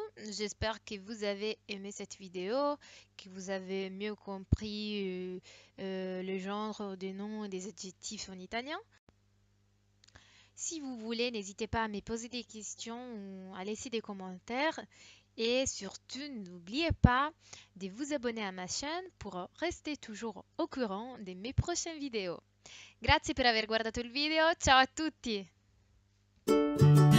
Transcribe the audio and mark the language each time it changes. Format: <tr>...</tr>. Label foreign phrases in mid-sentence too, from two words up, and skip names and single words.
<fr>J'espère que vous avez aimé cette vidéo, que vous avez mieux compris le genre des noms et des adjectifs en italien. Si vous voulez, n'hésitez pas à me poser des questions ou à laisser des commentaires. Et surtout, n'oubliez pas de vous abonner à ma chaîne pour rester toujours au courant de mes prochaines vidéos.</fr> <it>Grazie per aver guardato il video, ciao a tutti!</it>